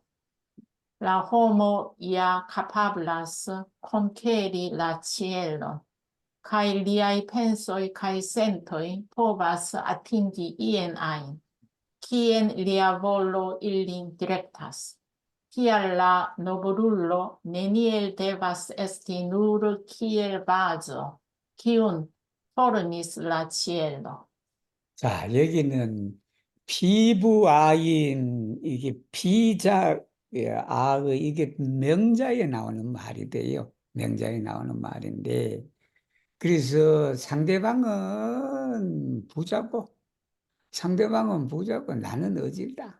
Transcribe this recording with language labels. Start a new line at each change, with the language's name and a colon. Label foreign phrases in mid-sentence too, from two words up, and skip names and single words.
Esperanto: La homo ja kapablas konkeri la cielon, kaj liaj pensoj kaj sentoj povas atingi ien ajn, kien lia volo ilin direktas. Tial la nobelullo neniel devas esti nur kiel vazo, kiun formis la cielo.
Korean: 자, 여기는 피부아인, 이게 아의, 이게 명자에 나오는 말이 돼요. 명자에 나오는 말인데, 그래서 상대방은 부자고, 나는 어질다.